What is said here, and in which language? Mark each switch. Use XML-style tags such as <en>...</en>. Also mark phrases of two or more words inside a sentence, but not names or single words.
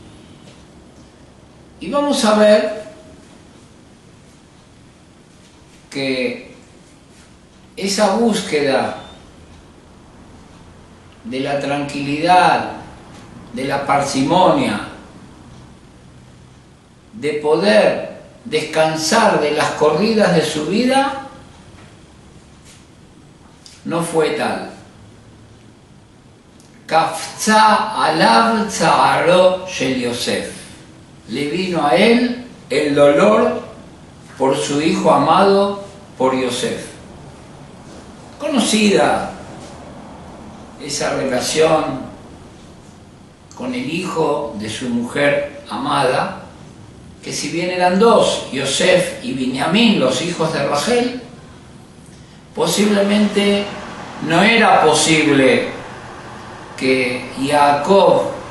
<es>y vamos a ver que esa búsqueda de la tranquilidad, de la parsimonia, de poder descansar de las corridas de su vida, no fue tal.</es> <he>קפץ עליו צערו של יוסף.</he> <es>Le vino a él el dolor por su hijo amado, por Yosef. Conocida esa relación con el hijo de su mujer amada, que si bien eran dos, Yosef y Binyamin, los hijos de Rachel, posiblemente no era posible que Jacob</es>